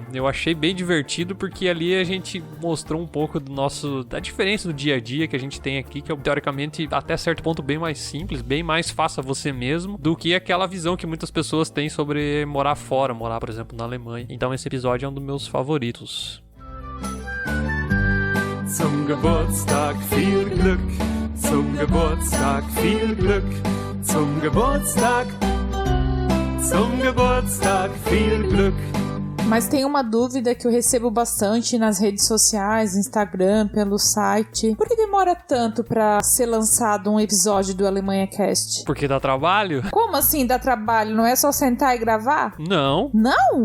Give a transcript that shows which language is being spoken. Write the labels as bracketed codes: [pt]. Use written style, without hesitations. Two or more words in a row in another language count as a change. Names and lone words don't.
[pt] Eu achei bem divertido porque ali a gente mostrou um pouco da diferença do dia a dia que a gente tem aqui, que é teoricamente até certo ponto bem mais simples, bem mais faça você mesmo, do que aquela visão que muitas pessoas têm sobre morar fora, morar, por exemplo, na Alemanha. Então esse episódio é um dos meus favoritos. [de] Zum Geburtstag viel Glück, zum Geburtstag viel Glück, zum Geburtstag viel Glück. [pt] Mas tem uma dúvida que eu recebo bastante nas redes sociais, Instagram, pelo site. Por que demora tanto pra ser lançado um episódio do Alemanha Cast? Porque dá trabalho? Como assim dá trabalho? Não é só sentar e gravar? Não. Não?